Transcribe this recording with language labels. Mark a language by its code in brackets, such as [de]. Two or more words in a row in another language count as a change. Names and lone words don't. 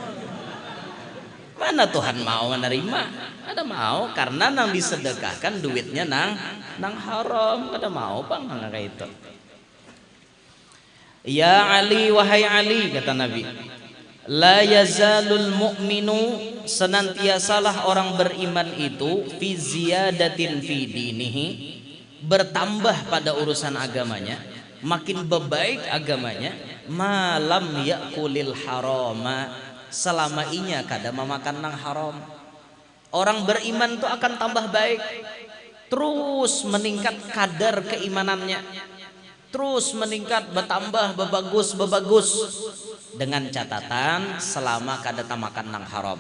[bjn] Mana Tuhan mau menerima? Ada mau karena nang disedekahkan duitnya nang haram. Ada mau bang kayak itu. Ya Ali, wahai Ali, kata Nabi, [ar] لا يزال المؤمن, [bjn] senantiasalah orang beriman itu [ar] في زيادة في دينه, [bjn] bertambah pada urusan agamanya, makin bebaik agamanya, [ar] ما لم يأكل الحرام, [bjn] selama inya kada memakan nang haram. Orang beriman itu akan tambah baik, terus meningkat kadar keimanannya, terus meningkat, bertambah, bebagus dengan catatan selama kada makan nang haram.